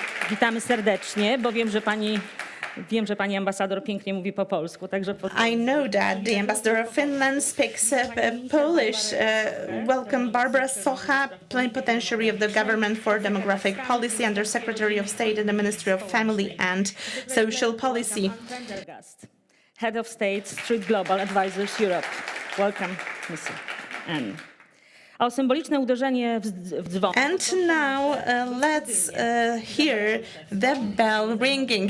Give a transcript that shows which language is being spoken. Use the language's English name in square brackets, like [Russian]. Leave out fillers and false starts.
[Polish] Witamy serdecznie, bo wiem, że pani ambasador pięknie mówi po polsku, także [English] I know that the ambassador of Finland speaks Polish. Welcome Barbara Socha, plenipotentiary of the Government for Demographic Policy, Undersecretary of State in the Ministry of Family and Social Policy. Head of State, Street Global Advisors Europe. Welcome, Mr. N. [Polish] A symboliczne uderzenie w dzwon. [English] And now let's hear the bell ringing.